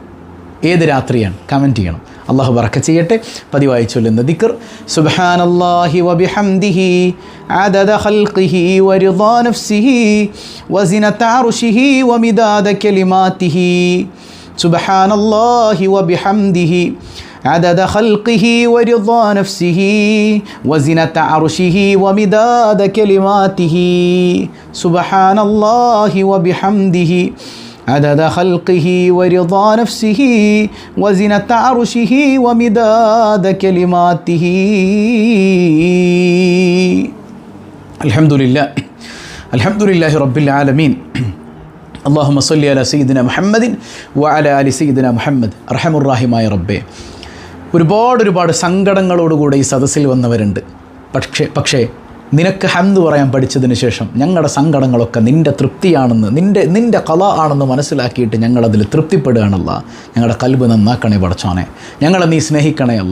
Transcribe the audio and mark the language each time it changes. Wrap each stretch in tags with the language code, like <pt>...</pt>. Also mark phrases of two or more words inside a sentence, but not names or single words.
<ml>ഏത് രാത്രിയാണ്? കമൻറ്റ് ചെയ്യണം. അള്ളാഹു ബറക്കത്ത് ചെയ്യട്ടെ. പതിവായി ചൊല്ലുന്ന ദിക്ർ</ml> <ar>سبحان الله وبحمده عدد خلقه ورضا نفسه وزنة عرشه ومداد كلماته. سبحان الله وبحمده عدد خلقه ورضا نفسه وزنة عرشه ومداد كلماته سبحان الله وبحمده عدد خلقه ورضا نفسه وزنة عرشه ومداد كلماته. الحمد لله رب العالمين. اللهم صل على سيدنا محمد وعلى آل سيدنا محمد.</ar> <ml>അർഹമുർ-റഹീമായ റബ്ബേ, ഒരുപാട് സങ്കടങ്ങളോടുകൂടെ ഈ സദസ്സിൽ വന്നവരുണ്ട്. പക്ഷേ നിനക്ക് ഹംദ് പറയാൻ പഠിച്ചതിന് ശേഷം ഞങ്ങളുടെ സങ്കടങ്ങളൊക്കെ നിൻ്റെ തൃപ്തിയാണെന്ന്, നിൻ്റെ ഖളാ ആണെന്ന് മനസ്സിലാക്കിയിട്ട് ഞങ്ങളതിൽ തൃപ്തിപ്പെടുകയാണല്ല. ഞങ്ങളുടെ കൽബ് നന്നാക്കണേ പടച്ചോനെ. ഞങ്ങളെ നീ സ്നേഹിക്കണേ അല്ല.</ml>